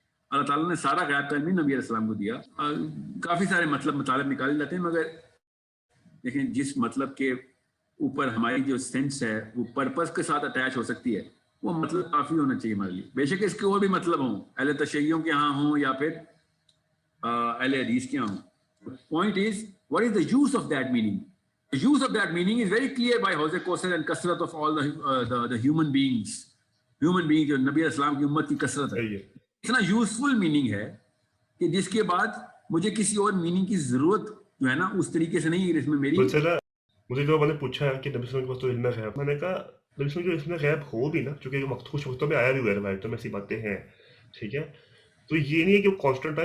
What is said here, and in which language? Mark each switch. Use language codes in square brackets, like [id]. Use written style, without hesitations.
[ur] اللہ تعالیٰ نے سارا غیب کا علم ہی نبی اسلام کو دیا. کافی سارے مطالب نکالے جاتے ہیں، مگر دیکھیں جس مطلب کے اوپر ہماری جو سینس ہے وہ پرپس کے ساتھ اٹیچ ہو سکتی ہے، وہ مطلب کافی ہونا چاہیے ہمارے لیے. بے شک اس کے اور بھی مطلب ہوں، اہل تشیعوں کے ہاں ہوں یا پھر اہل حدیث کے ہاں. [en] Point is what is the use of that meaning? The use of that meaning is very clear by Hawz Kausar and kasrat of all the human beings [ur] جو نبی اسلام کی امت کی کثرت ہے. اتنا یوزفل میننگ ہے کہ جس کے بعد مجھے کسی اور میننگ کی ضرورت جو ہے نا اس طریقے سے نہیں ہے. اس میں میری مجھے جو میں نے پوچھا کہ نبی صلی اللہ علیہ وسلم کو تو علم غیب، میں نے کہا نبی صلی اللہ علیہ وسلم جو علم غیب ہو بھی نا، چونکہ کچھ وقتوں میں آیا بھی ہوا ہے روایتوں میں ایسی باتیں ہیں، ٹھیک ہے، تو یہ نہیں ہے کہ وہ کانسٹنٹ ہے.